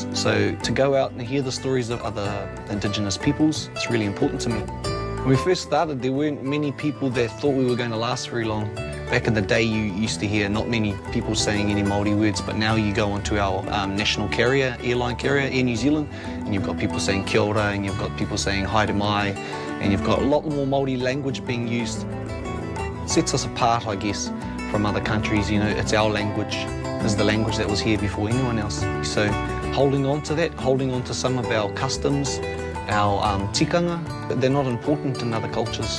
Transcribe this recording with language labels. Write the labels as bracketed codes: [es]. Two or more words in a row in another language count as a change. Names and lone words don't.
[en] So to go out and hear the stories of other Indigenous peoples, it's really important to me. When we first started, there weren't many people that thought we were going to last very long. Back in the day, you used to hear not many people saying any Māori words, but now you go onto our national carrier, airline carrier, Air New Zealand, and you've got people saying [mi] kia ora, [en] and you've got people saying [mi] haere mai, [en] and you've got a lot more Māori language being used. It sets us apart, I guess, from other countries. You know, it's our language. It's the language that was here before anyone else. So holding on to that, holding on to some of our customs, our tikanga, they're not important in other cultures.